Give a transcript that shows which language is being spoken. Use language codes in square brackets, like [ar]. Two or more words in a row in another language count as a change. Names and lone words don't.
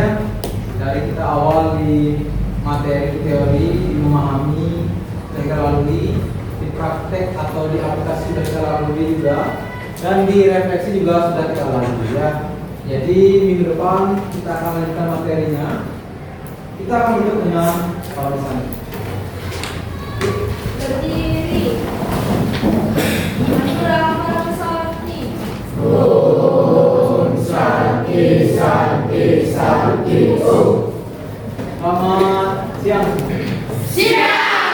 [id] Dari kita awal di materi teori, memahami, kita lalui di praktek atau di aplikasi sudah kita lalui juga, dan di refleksi juga sudah kita lalui ya. Jadi minggu depan kita akan lanjutkan materinya. Kita akan duduk dengan tulisan. berdiri. Mantra sakti. [sa] Om Santi Santi Santi Om. [id] Selamat siang. Siap.